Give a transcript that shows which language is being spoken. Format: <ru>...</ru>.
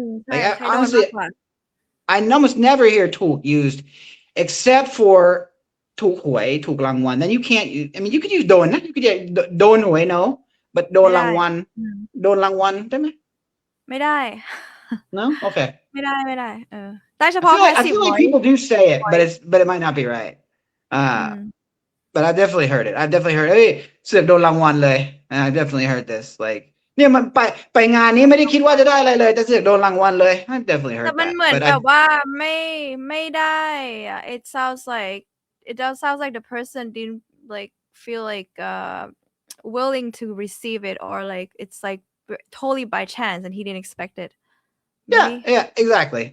<en>Like honestly, I almost never hear ถูก used except for ถูกหวยถูกรางวัล. Then you can't use, I mean, you could use โดนนะ you could use โดนหวย no, but</en> <th>โดนรางวัลโดนรางวัลได้ไหม ไม่ได้</th> <en>No? Okay.</en> <th>ไม่ได้ได้เฉพาะ</th> <en>I feel like people do say it, but it might not be right. But I've definitely heard it. I've definitely heard, hey,</en> <th>เสือกโดนรางวัลเลย</th> <en>and I've definitely heard this.</en> <th>Like, เนี่ยมันไปงานนี้ไม่ได้คิดว่าจะได้อะไรเลยแต่เสือกโดนรางวัลเลย</th> <en>I've definitely heard</en> <th>แต่</th> <en>that.</en> <th>มันเหมือนแบบว่าไม่ได้</th> <en>it sounds like the person didn't like feel like willing to receive it, or like it's like totally by chance and he didn't expect it. Maybe? Yeah, exactly.</en>